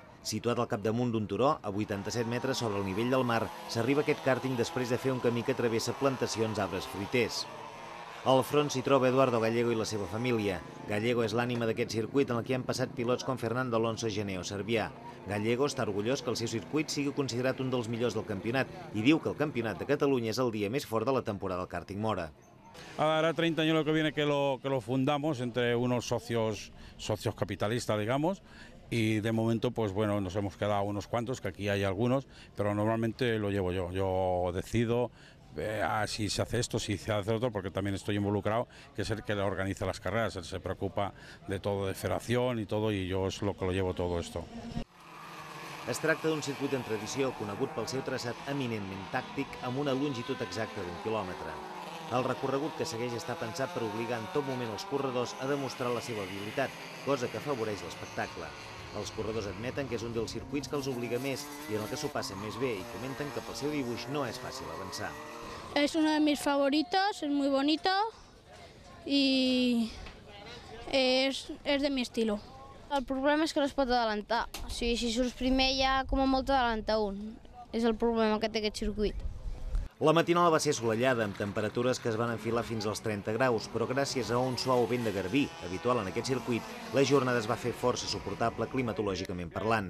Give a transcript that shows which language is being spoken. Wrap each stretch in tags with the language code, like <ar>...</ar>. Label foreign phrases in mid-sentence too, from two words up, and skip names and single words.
<ca>Situat al capdamunt d'un turó, a 87 metres sobre el nivell del mar, s'arriba a aquest kàrting després de fer un camí que travessa plantacions d'arbres fruiters. Al front s'hi troba Eduardo Gallego i la seva família. Gallego és l'ànima d'aquest circuit en el que han passat pilots com Fernando Alonso i Geneo Servià. Gallego està orgullós que el seu circuit sigui considerat un dels millors del campionat i diu que el Campionat de Catalunya és el dia més fort de la temporada del kàrting Móra.</ca> <es>Hará 30 años lo que viene que lo fundamos entre unos socios capitalistas, digamos, y de momento, pues bueno, nos hemos quedado unos cuantos, que aquí hay algunos, pero normalmente lo llevo yo. Yo decido si se hace esto, si se hace otro, porque también estoy involucrado, que es el que le organiza las carreras, él se preocupa de todo, de federación y todo, y yo es lo que lo llevo todo esto.</es> <ca>Es tracta d'un circuit en tradició conegut pel seu traçat eminentment tàctic amb una longitud exacta d'1 quilòmetre. El recorregut que segueix està pensat per obligar en tot moment els corredors a demostrar la seva habilitat, cosa que afavoreix l'espectacle. Els corredors admeten que és un dels circuits que els obliga més i en el que s'ho passen més bé i comenten que pel seu dibuix no és fàcil avançar.</ca> <es>Es uno de mis favoritos, es muy bonito y es de mi estilo.</es> <ca>El problema és que no es pot adelantar. O sigui, si surts primer ja com a molt adelantar un. És el problema que té aquest circuit. La matinada va ser assolellada, amb temperatures que es van enfilar fins als 30 graus, però gràcies a un suau vent de garbí, habitual en aquest circuit, la jornada es va fer força suportable climatològicament parlant.</ca>